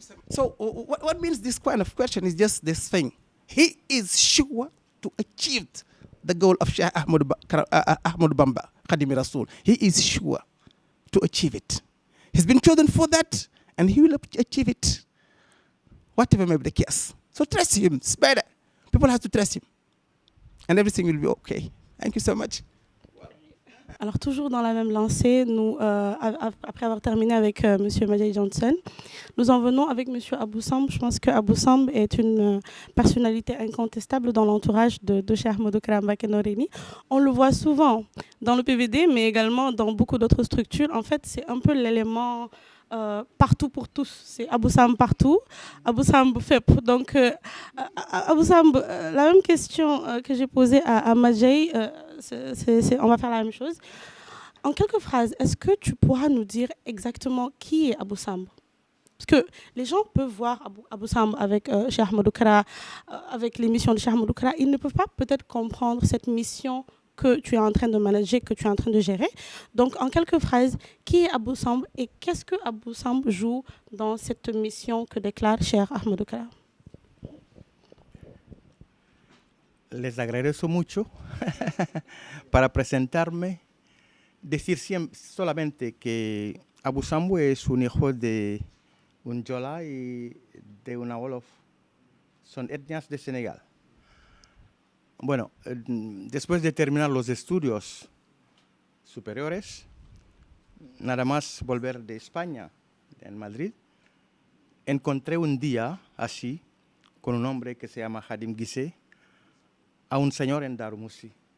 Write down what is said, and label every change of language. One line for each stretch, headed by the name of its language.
English: So what means this kind of question is just this thing. He is sure to achieve the goal of Cheikh Ahmadou Bamba, Khadimi Rasul. He is sure to achieve it. He's been chosen for that, and he will achieve it, whatever may be the case. So trust him. It's better. People have to trust him, and everything will be okay. Thank you so much.
French: Alors toujours dans la même lancée, nous, après avoir terminé avec Monsieur Madieye Jhonson, nous en venons avec Monsieur Abou Sambou. Je pense que Abou Sambou est une personnalité incontestable dans l'entourage de Cheikh Ahmadou KARA Mbacké Noreyni. On le voit souvent dans le PVD, mais également dans beaucoup d'autres structures. En fait, c'est un peu l'élément partout pour tous. C'est Abou Sambou partout, Abou Sambou fait. Donc, Abou Sambou, la même question que j'ai posée à Madieye, on va faire la même chose. En quelques phrases, est-ce que tu pourras nous dire exactement qui est Abou Sambou? Parce que les gens peuvent voir Abou Sambou avec Cheikh Ahmadou KARA, avec les missions de Cheikh Ahmadou KARA. Ils ne peuvent pas peut-être comprendre cette mission que tu es en train de manager, que tu es en train de gérer. Donc, en quelques phrases, qui est Abou Sambou et qu'est-ce que Abou Sambou joue dans cette mission que déclare Cheikh Ahmadou KARA?
Spanish: Les agradezco mucho para presentarme. Decir solamente que Abou Sambou es un hijo de un Jola y de una Wolof. Son etnias de Senegal. Bueno, después de terminar los estudios superiores, nada más volver de España, en Madrid, encontré un día así con un hombre que se llama Khadim Guissé, a un señor en Darmoussi.